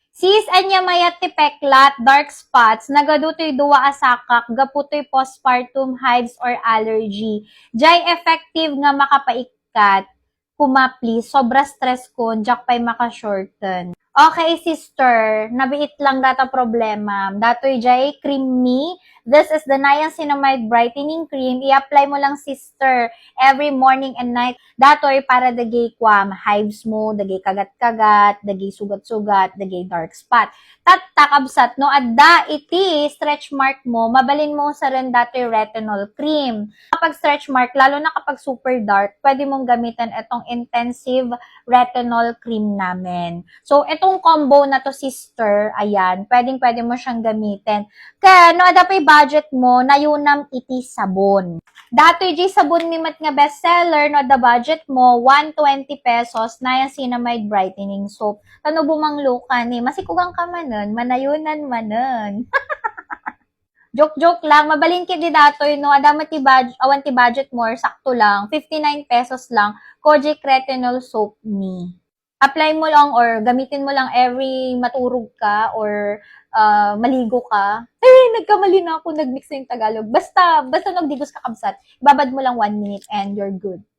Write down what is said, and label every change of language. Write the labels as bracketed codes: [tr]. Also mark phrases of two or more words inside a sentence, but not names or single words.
[ilo] Sis, anya mayat ti peklat, [en] dark spots, [ilo] nagadutoy duwa asakak, gaputoy [en] postpartum hives or allergy. [ilo] Jay effective nga makapaikat, kumapli, sobra stress ko, jak pa'y makashorten. Okay, sister, nabiit lang data problema. Datoy jay cream me. [en] This is the niacinamide brightening cream. [ilo] I-apply mo lang, [en] sister, every morning and night. [ilo] Datoy para dagay kwam, hives mo, dagay kagat-kagat, dagay sugat-sugat, dagay [en] dark spot. [ilo] Takabsat, no, adda iti [en] stretch mark [ilo] mo, mabalin mo sa rin datoy [en] retinol cream. [tl] Kapag [en] stretch mark, [tl] lalo na kapag [en] super dark, [tl] pwede mong gamitin itong [en] intensive retinol cream [tl] namin. So, itong combo na to, sister, ayan, pwede mo siyang gamitin. Kaya, [ilo] no, ada pa'y budget mo, nayunam iti sabon. Dato yung sabon ni Mat nga bestseller, no, [en] the budget [tl] mo, 120 pesos, na yung Cinnamide Brightening Soap. [ilo] Tano bumanglo ka ni, masikugang ka manon, manayunan manon. [tl] Joke-joke lang, [ilo] mabalin ki di datoy, no, adama ti awan ti budget more, sakto lang, 59 pesos lang, Kojic Retinol Soap Me. [tl] Apply mo lang or gamitin mo lang every [ilo] maturog ka or maligo ka. [tl] Nagkamali na ako, nagmix na yung Tagalog. [ilo] Basta nagdigos ka kabsat, ibabad mo lang 1 minute [en] and you're good.